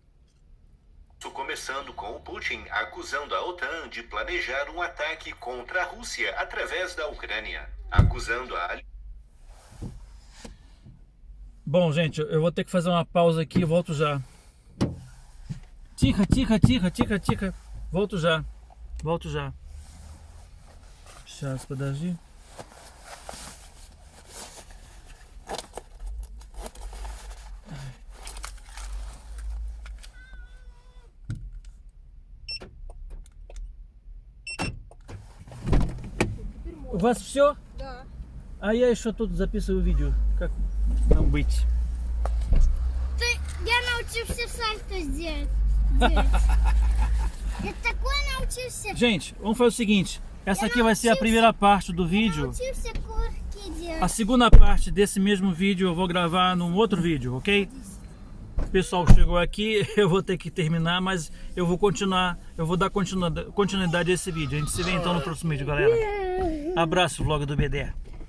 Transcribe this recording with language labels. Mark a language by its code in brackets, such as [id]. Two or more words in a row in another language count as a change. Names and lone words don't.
[pt] Começando com o Putin acusando a OTAN de planejar um ataque contra a Rússia através da Ucrânia, acusando a... Bom, gente, eu vou ter que fazer uma pausa aqui e volto já. Tica, tica, tica, tica, tica. Volto já. Volto já. Fechar esse pedacinho. [ru] У вас все? Да. А я еще тут записываю видео, как нам быть. Я научился сальто делать. Я такое научился. [pt] Gente, vamos fazer o seguinte. Essa aqui vai ser a primeira parte do vídeo. [ru] Научился курки делать. [pt] A segunda parte desse mesmo vídeo eu vou gravar num outro vídeo, ok? O pessoal chegou aqui, eu vou ter que terminar, mas eu vou continuar, eu vou dar continuidade a esse vídeo. A gente se vê então no próximo vídeo, galera. Abraço, vlog do BD.